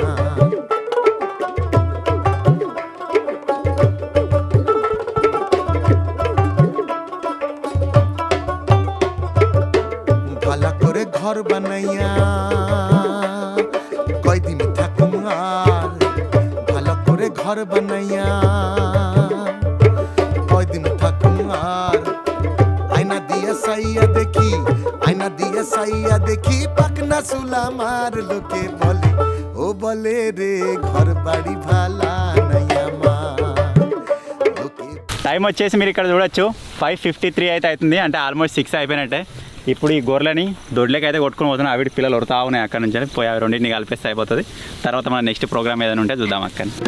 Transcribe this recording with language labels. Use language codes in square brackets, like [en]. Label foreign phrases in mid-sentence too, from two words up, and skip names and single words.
[bn] ঘর বানাইয়া কয়দিন থাকুম আর, ভালো করে ঘর বানাইয়া কয়দিন থাকুম আর, আয়না দিয়া সাইয়া দেখি, আয়না দিয়া সাইয়া দেখি পাকনা চুলা মার, লোকে বলে ও বলে রে ঘর বাড়ি ভালা নাইয়া মা। [te] టైం వచ్చేసి మీరు ఇక్కడ చూడొచ్చు 5:53 అయితే అవుతుంది, అంటే ఆల్మోస్ట్ 6 అయిపోయినట్టే. ఇప్పుడు ఈ గొర్రెలని దొడ్లకి అయితే కొట్టుకుని పోతున్నాం. అవి పిల్లలు ఉడతా ఉన్నాయి అక్కడ నుంచి, పోయి అవి రెండింటిని కలిపేస్తే అయిపోతుంది. తర్వాత మన [en] next program [te] ఏదైనా ఉంటే చూద్దాం అక్కడ.